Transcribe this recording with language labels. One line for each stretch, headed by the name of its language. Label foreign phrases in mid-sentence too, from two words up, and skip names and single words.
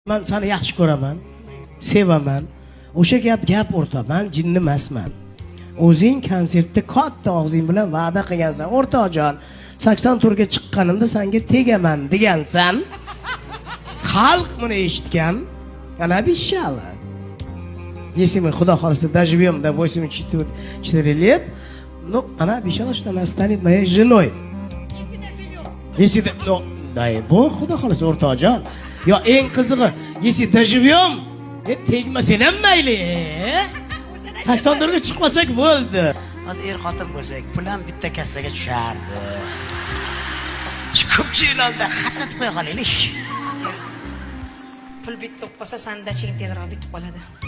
Uzbek: Men seni yaxshi ko'raman, sevaman. O'sha gap o'rta, men jinni emasman. O'zing konsertda katta og'zing bilan va'da qilgansan, o'rtoqjon. 80 turga chiqqanimda senga tegaman degansan. Xalq buni eshitgan. Ana bishalla.
Russian: Если мы
Uzbek: Xudo xolisa
Russian: доживем до 84 лет, ну, она обещала, что она станет моей женой. Если ну, дай бог,
Uzbek: Xudo xolisa o'rtoqjon. Yo eng qizig'i,
Russian: если доживем,
Uzbek: tegmasen ham mayli. 80 ga chiqmasak bo'ldi. Az xotin bo'lsak, pulam bitta kassaga tushardi. Shu ko'pchiliklarda xatlatib qo'ya qolaylik. Pul bitta bo'lib qolsa, sandaching tezroq bitib qoladi.